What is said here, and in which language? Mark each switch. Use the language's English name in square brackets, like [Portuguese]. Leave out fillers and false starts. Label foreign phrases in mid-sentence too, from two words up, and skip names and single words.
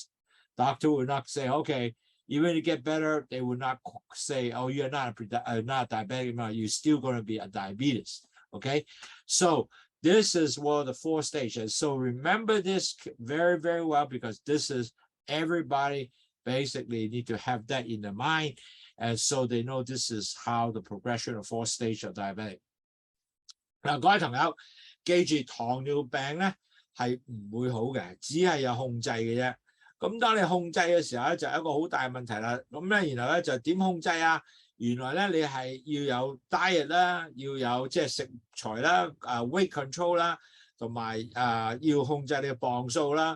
[English] Doctor will not say, okay, even if you get better, they will not say, oh, you're not not diabetic, you're still going to be a diabetes. Okay, so this is one of the 4 stages. So remember this very, very well, because this is everybody basically need to have that in their mind, and so they know this is how the progression of 4 stage of diabetic. [Cantonese] 嗱，各位朋友，記住糖尿病咧係唔會好嘅，只係有控制嘅啫。咁當你控制嘅時候咧，就有一個好大嘅問題啦。咁咧，然後咧就點控制啊？原來咧你係要有 diet 啦，要有即係食材啦， [English] weight control [Cantonese] 啦，同埋要控制你嘅磅數啦。